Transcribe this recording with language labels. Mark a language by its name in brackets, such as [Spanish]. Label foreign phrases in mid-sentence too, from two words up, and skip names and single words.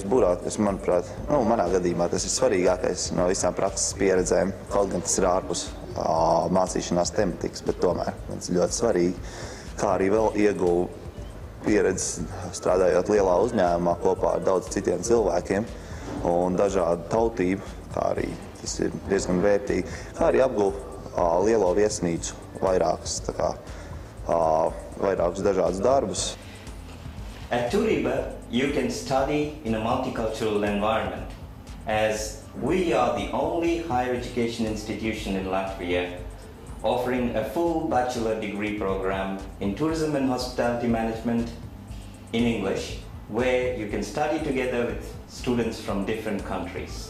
[Latvian] burāt, kas, manuprāt, manā gadījumā tas ir svarīgākais no visām prakses pieredzēm, kaut gan tas ir ārpus mācīšanās tematikas, bet tomēr tas ir ļoti svarīgi, kā arī vēl ieguvu pieredzi strādājot lielā uzņēmumā kopā ar daudz citiem cilvēkiem un dažādu tautību, kā arī tas ir diezgan vērtīgi, kā arī apguvu lielo viesnīcu vairākus dažādus darbus. [English] At Turība, you can study in a multicultural environment, as we are the only higher education institution in Latvia offering a full bachelor degree program in tourism and hospitality management in English, where you can study together with students from different countries.